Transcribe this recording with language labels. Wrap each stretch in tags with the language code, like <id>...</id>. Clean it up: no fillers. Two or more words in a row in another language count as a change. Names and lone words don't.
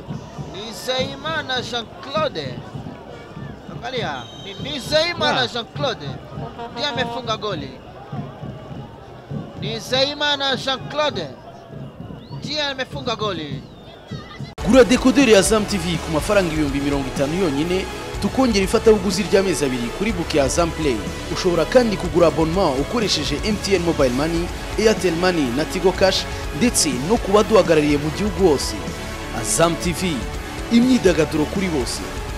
<sw>Zeimana Jean-Claude. Angalia, ni Zeimana Jean-Claude. Ndiye amefunga goli. Ni Zeimana Jean-Claude. Ndiye amefunga goli.</sw> <rw>Gura dekoderi ya Azam TV ku mafaranga 50 yonyine tukongera ifatabuguzi ry'amezi 2 kuri book ya Azam Play. Ushobora kandi kugura abonnement ukoresheje MTN Mobile Money, Airtel Money na Tigo Cash ndetse no kuba duhagarariye mu gihugu hose. Azam TV, imyidagaduro kuri bose.</rw>